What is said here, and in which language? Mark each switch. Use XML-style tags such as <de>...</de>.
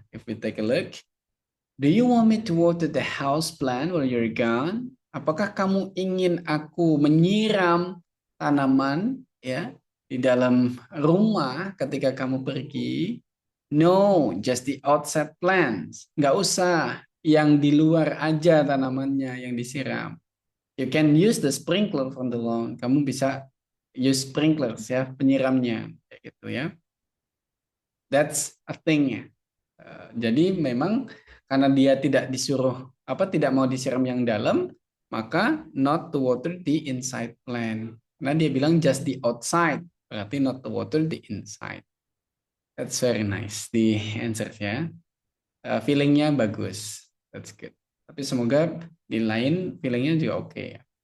<en>If we take a look, do you want me to water the house plant while you're gone?</en> <id>Apakah kamu ingin aku menyiram tanaman ya di dalam rumah ketika kamu pergi?</id> <en>No, just the outside plants.</en> <id>Nggak usah, yang di luar aja tanamannya yang disiram.</id> <en>You can use the sprinkler from the lawn.</en> <id>Kamu bisa</id> <en>use sprinklers</en> <id>ya, penyiramnya kayak gitu ya.</id> <en>That's a thing</en> <id>ya. Jadi memang karena dia tidak disuruh tidak mau disiram yang dalam, maka</id> <en>not to water the inside plant.</en> <id>Karena dia bilang</id> <en>just the outside,</en> <id>berarti</id> <en>not to water the inside. That's very nice the answer ya.</en> <id>Feelingnya bagus.</id> <en>That's good.</en> <id>Tapi semoga di lain feelingnya juga oke ya.</id>